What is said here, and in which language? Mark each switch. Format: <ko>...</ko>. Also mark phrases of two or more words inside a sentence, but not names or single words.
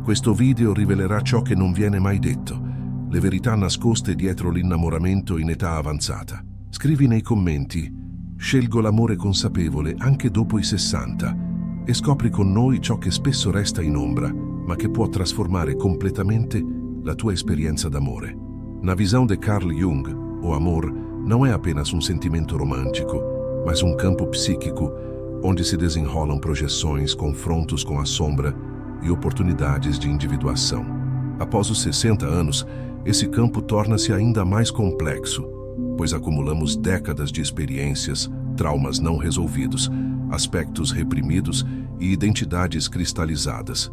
<it>Questo video rivelerà ciò che non viene mai detto, le verità nascoste dietro l'innamoramento in età avanzata. Scrivi nei commenti: scelgo l'amore consapevole anche dopo i 60, e scopri con noi ciò che spesso resta in ombra, ma che può trasformare completamente la tua experiência d'amore.</it> <pt>Na visão de Carl Jung, o amor não é apenas um sentimento romântico, mas um campo psíquico onde se desenrolam projeções, confrontos com a sombra e oportunidades de individuação. Após os 60 anos, esse campo torna-se ainda mais complexo, pois acumulamos décadas de experiências, traumas não resolvidos, aspectos reprimidos e identidades cristalizadas.</pt>